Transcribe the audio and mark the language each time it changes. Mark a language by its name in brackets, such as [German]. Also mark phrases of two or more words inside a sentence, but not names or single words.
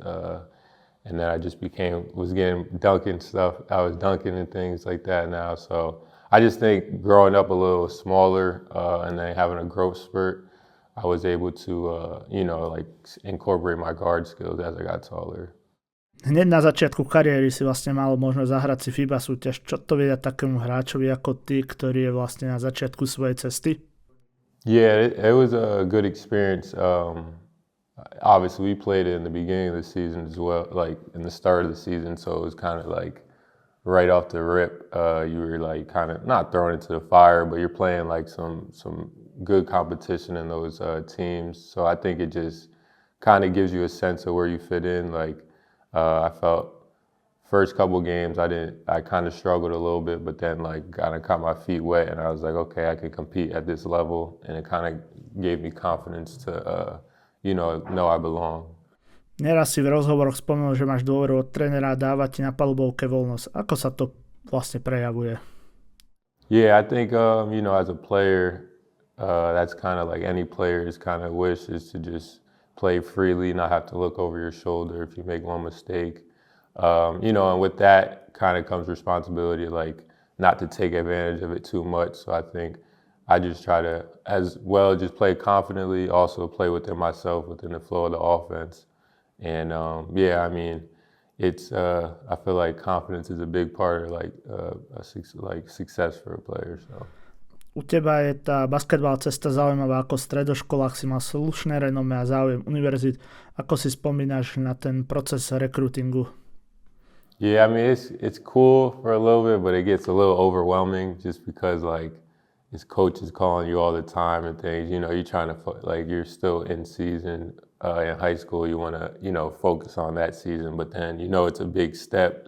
[English] And then I just was getting dunking stuff. I was dunking and things like that now. So I just think growing up a little smaller and then having a growth spurt, I was able to, incorporate my guard skills as I got taller. [Slovak] Hneď na začiatku kariéry si vlastne mal možnosť zahrať si FIBA súťaž. Čo to vie takému hráčovi ako ty, ktorý je vlastne na začiatku svojej cesty? [English] Yeah, it was a good experience. Obviously, we played it in the beginning of the season as well, like in the start of the season, so it was kind of like right off the rip. You were like kind of not thrown into the fire, but you're playing like some good competition in those teams. So I think it just kind of gives you a sense of where you fit in. Like I felt first couple games I kind of struggled a little bit, but then like kind of caught my feet wet and I was like, okay, I can compete at this level, and it kind of gave me confidence to know I belong. [Slovak] Neraz si v rozhovoroch spomenul, že máš dôveru od trénera a dáva ti na palubovke voľnosť. Ako sa to vlastne prejavuje? [English] Yeah, I think as a player, that's kind of like any player's kind of wish is to just play freely, not have to look over your shoulder if you make one mistake. And with that kind of comes responsibility, like not to take advantage of it too much. So I think I just try to, as well, just play confidently, also play within myself, within the flow of the offense. And it's I feel like confidence is a big part of success for a player. So. [Slovak] U teba je tá basketbalová cesta zaujímavá, ako v stredoškolách si mal slušné renome a záujem univerzít. Ako si spomínaš na ten proces rekrutingu? [English] Yeah, I mean it's cool for a little bit, but it gets a little overwhelming just because like his coach is calling you all the time and things. You're trying to you're still in season in high school. You want to focus on that season, but then it's a big step.